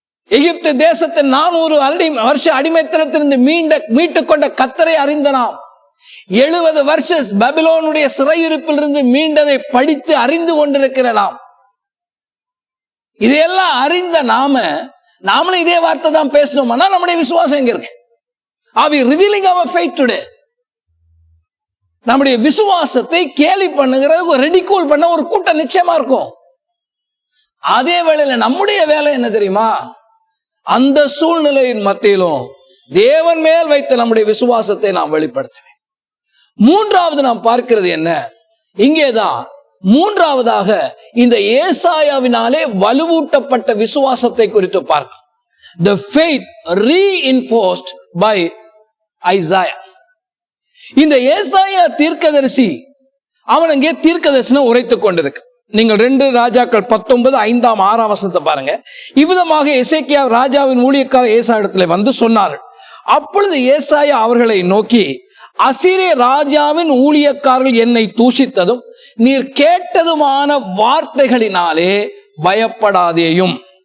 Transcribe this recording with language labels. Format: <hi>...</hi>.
<ta>எகிப்து தேசத்தின் 400 வருஷ அடிமைத்தனத்திலிருந்து மீட்டுக் கொண்ட கர்த்தரை அறிந்த நாம் 70 வருஷம் பாபிலோனுடைய சிறையிருப்பில் இருந்து மீண்டதை படித்து அறிந்து கொண்டிருக்கிற நாம், இதையெல்லாம் அறிந்த நாமளும் இதே வார்த்தை தான் பேசணும்னா நம்முடைய விசுவாசம் எங்க இருக்கு?</ta> <en>Are we revealing our faith today?</en> <ta>நம்முடைய விசுவாசத்தை கேலி பண்ணுகிறது, ரெடிகூல் பண்ண ஒரு கூட்டம் நிச்சயமா இருக்கும். அதே வேளையில நம்முடைய வேலை என்ன தெரியுமா? அந்த சூழ்நிலையின் மத்தியிலும் தேவன் மேல் வைத்த நம்முடைய விசுவாசத்தை நாம் வெளிப்படுத்த வேண்டும். மூன்றாவது நாம் பார்க்கிறது என்ன? இங்கேதான் மூன்றாவதாக இந்த ஏசாயாவினாலே வலுவூட்டப்பட்ட விசுவாசத்தை குறித்து பார்க்கும்.</ta> <en>The faith reinforced by Isaiah.</en> <ta>இந்த ஏசாயா தீர்க்கதரிசி அவன் அங்கே தீர்க்க தரிசனம் உரைத்துக் கொண்டிருக்கு. நீங்கள் 2 ராஜாக்கள் 19 5 6 வசனத்தை பாருங்க. இவ்விதமாக எசேக்கியா ராஜாவின் ஊழியக்காரர் ஏசாயா இடத்துல வந்து சொன்னார்கள். அப்பொழுது ஏசாயா அவர்களை நோக்கி, அசீரிய ராஜாவின் ஊழியக்காரர்கள் என்னை தூஷித்ததும் நீர் கேட்டதுமான வார்த்தைகளினாலே பயப்படாதேயும்.</ta>